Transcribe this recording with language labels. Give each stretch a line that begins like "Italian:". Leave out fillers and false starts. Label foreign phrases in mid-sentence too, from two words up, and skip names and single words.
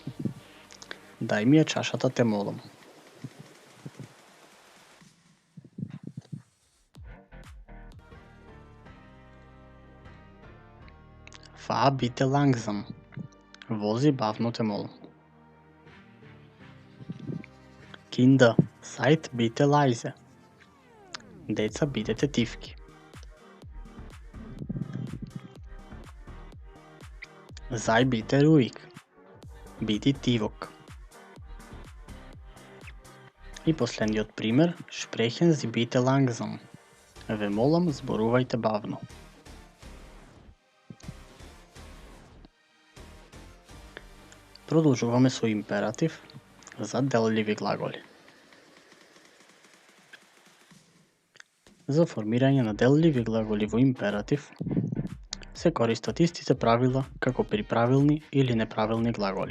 Macedonian: Дај ми ја чашата, те молам.
German: Fahr bitte langsam.
Macedonian: Вози бавно, те молам.
German: Kinder, seid bitte leise.
Macedonian: Деца, бидете тивки.
German: Sei bitte ruhig.
Macedonian: Биди тивок. И последниот пример,
German: sprechen Sie bitte langsam.
Macedonian: Ве молам, зборувајте бавно. Продолжуваме со императив за делливи глаголи. За формирање на делливи глаголи во императив се користат истите правила како при правилни или неправилни глаголи.